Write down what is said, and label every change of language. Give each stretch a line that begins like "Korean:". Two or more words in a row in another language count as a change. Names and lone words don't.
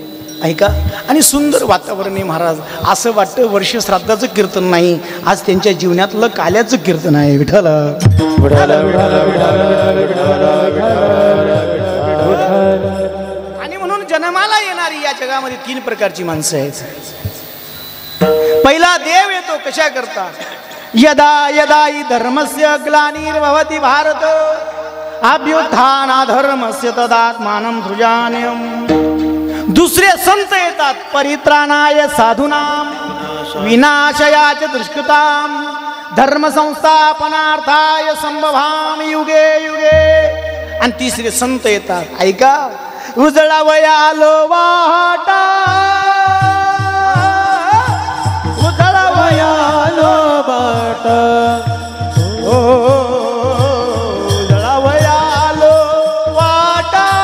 Marathi: ऐका, आणि सुंदर वातावरण आहे महाराज. असं वाटतं वर्ष श्राद्धाचं कीर्तन नाही, आज त्यांच्या जीवनातलं काल्याचं कीर्तन आहे. विठ्ठल आणि म्हणून जन्माला येणारी या जगामध्ये 3 प्रकारची माणसं आहेत. पहिला देव येतो कशा करता?
Sanskrit: यदा यदा हि धर्मस्य ग्लानिर्भवति भारत अभ्युत्थानाधर्मस्य तदात्मानं सृजाम्यहम्।
Marathi: दुसरे संत येतात
Sanskrit: परित्राणाय साधूनां विनाशयाच दुष्कृतां धर्म संस्थापनार्थाय संभवामि युगे युगे।
Marathi: आणि तिसरे संत येतात, ऐका, उजळावयालो वाटा उजळावयालो वाटा उजळावयालो वाटा